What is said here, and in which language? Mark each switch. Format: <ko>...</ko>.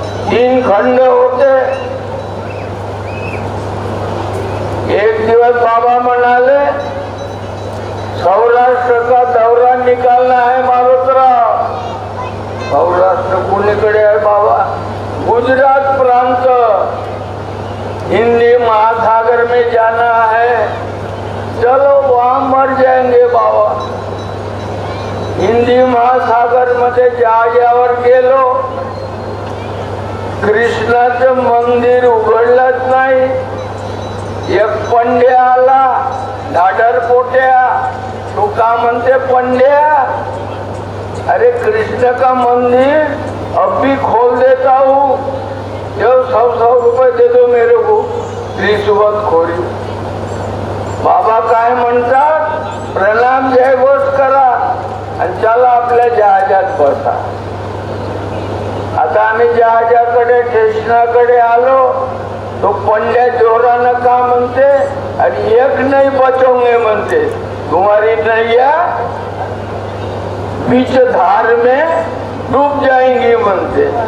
<mr>3 खंड होते. एक दिवस बाबा म्हणाले</mr> <hi>सौराष्ट्र का दौरा निकालना है</hi> <mr>मारुतराव. सौराष्ट्र कुणीकडे आहे बाबा? गुजरात प्रांत.</mr> <hi>हिंदी महासागर में जाना है, चलो वहां मर जाएंगे बाबा.</hi> <mr>हिंदी महासागर मध्ये जहाजावर गेलो. कृष्णाचं मंदिर उघडलंच नाही. एक पंड्या आला धाडर पोट्या, तू का म्हणते पंड्या?</mr> <hi>अरे कृष्ण का मंदिर अब भी खोल देता हूँ, जो 100 रुपये दे दो मेरे को, रिश्वत खोरी.</hi> <mr>बाबा काय म्हणतात? प्रणाम जय घोष करा आणि चला आपल्या जहाजात बसा. आता आम्ही जहाजाकडे स्टेशनाकडे आलो, तो पंड्या जोरानं का म्हणते? आणि एक नाही बचोंगे म्हणते,</mr> <hi>तुम्हारी नैया बीच धार में डूब जाएंगी</hi> <mr>म्हणते.</mr>